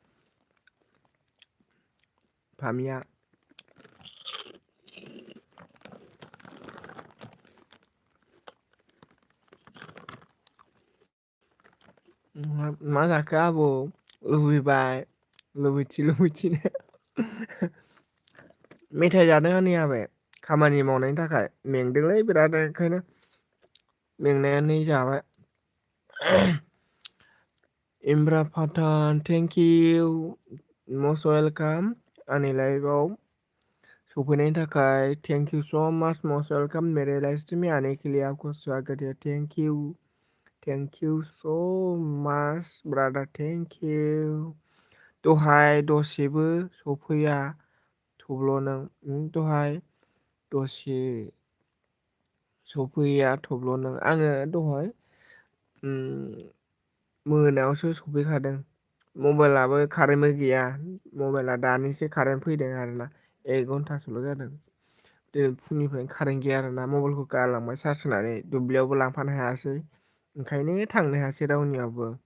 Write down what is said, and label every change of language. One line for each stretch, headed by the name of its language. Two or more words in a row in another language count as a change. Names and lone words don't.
Bodo: फामिया मा जाखो आबौ लुबैबाय लुबैथिनो मेथाइ जादों नै आबै खामानि मावनायनि थाखाय मेंदोंलै बिराद ओंखायनो मेंनायानो जाबाय
English: इमरा पाठान thank you most welcome
Bodo: आंनि लाइफआव सफैनायनि थाखाय
English: thank you so much most welcome
Hindi: मेरे लाइफ में आने के लिए आपको स्वागत है
English: thank you so much brother thank you
Bodo: दहाय दसेबो सफैया थब्ल' नों दहाय दसे सफैया थब्ल' नों आङो दहाय मोनायावसो सफैखादों मबाइलाबो कारेन्टबो गैया मबाइला दानिसो कारेन्ट फैदों आरोना 1 घन्टासोल' जादों दिनै फुंनिफ्रायनो कारेन्ट गैया आरोना मबाइलखौ गालांबाय चार्ज होनानै दुब्लियावबो लांफानो हायासै ओंखायनो थांनो हायासै रावनियावबो